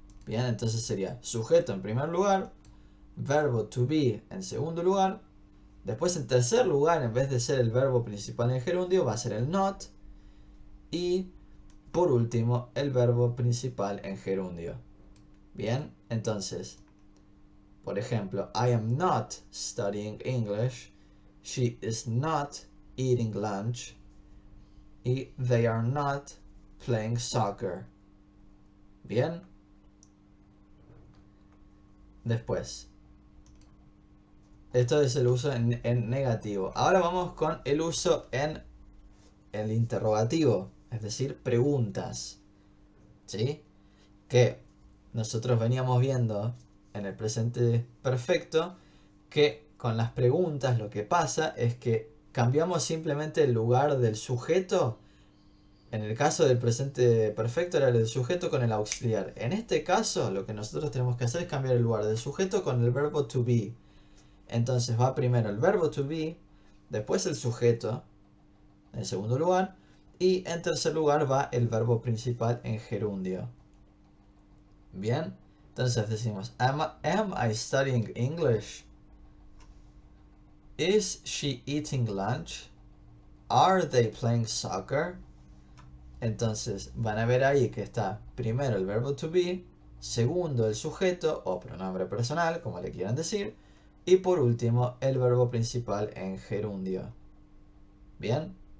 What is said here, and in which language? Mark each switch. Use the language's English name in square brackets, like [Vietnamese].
[Spanish] Bien, entonces sería sujeto en primer lugar, verbo to be en segundo lugar, después en tercer lugar, en vez de ser el verbo principal en gerundio, va a ser el not, y por último el verbo principal en gerundio. Bien, entonces, por ejemplo, [English] I am not studying English, she is not eating lunch, y they are not playing soccer. [Spanish] Bien. Después, esto es el uso en negativo. Ahora vamos con el uso en el interrogativo, es decir, preguntas. ¿Sí? Que nosotros veníamos viendo en el presente perfecto que con las preguntas lo que pasa es que cambiamos simplemente el lugar del sujeto En el caso del presente perfecto era el sujeto con el auxiliar. En este caso, lo que nosotros tenemos que hacer es cambiar el lugar del sujeto con el verbo to be. Entonces va primero el verbo to be, después el sujeto, en segundo lugar, y en tercer lugar va el verbo principal en gerundio. Bien, entonces decimos, [English] am I studying English? Is she eating lunch? Are they playing soccer? [Spanish] Entonces van a ver ahí que está primero el verbo to be, segundo el sujeto o pronombre personal, como le quieran decir, y por último el verbo principal en gerundio. Bien.